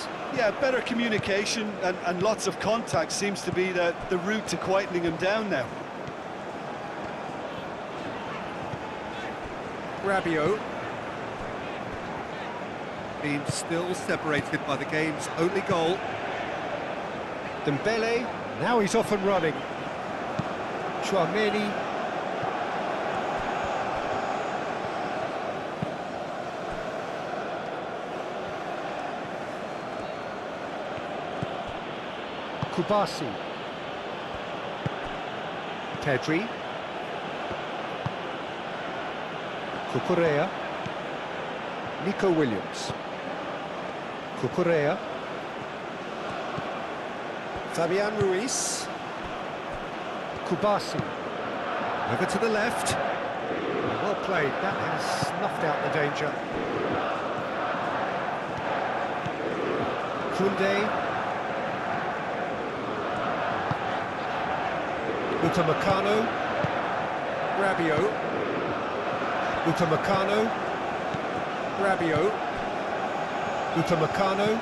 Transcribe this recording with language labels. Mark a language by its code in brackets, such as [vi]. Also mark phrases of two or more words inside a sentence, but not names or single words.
[en] Yeah, better communication and lots of contact seems to be the route to quietening him down now. Rabiot. Being still separated by the game's only goal. Dembele, now he's off and running. Chouameni. Kubasi. Pedri. Cucurella. Nico Williams. Cucurella. Fabian Ruiz. Kubasi. Over to the left. Well played. That has snuffed out the danger. Koundé. Upamecano. Rabiot. Upamecano. Rabiot. Upamecano.